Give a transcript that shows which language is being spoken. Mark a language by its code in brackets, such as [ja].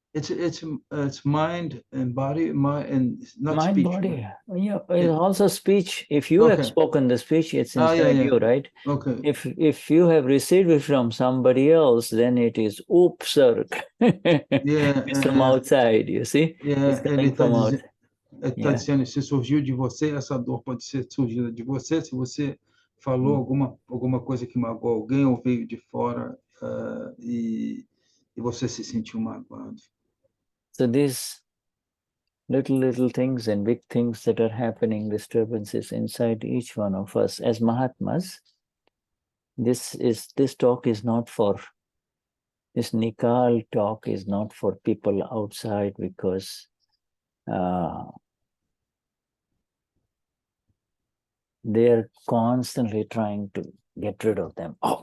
[en] It's mind and body, and not mind, speech. Body. Yeah, it's also speech. If you have spoken the speech, it's inside you, right? Okay. If you have received it from somebody else, then it is upsarg. It's from outside, you see? It's coming from outside. [pt] Está dizendo, se surgiu de você, essa dor pode ser surgida de você, se você falou alguma coisa que magoou alguém, ou veio de fora, e você se sentiu magoado. [en] So these little things and big things that are happening, disturbances inside each one of us as Mahatmas, this talk is not for, this Nikal talk is not for people outside, because they're constantly trying to get rid of them.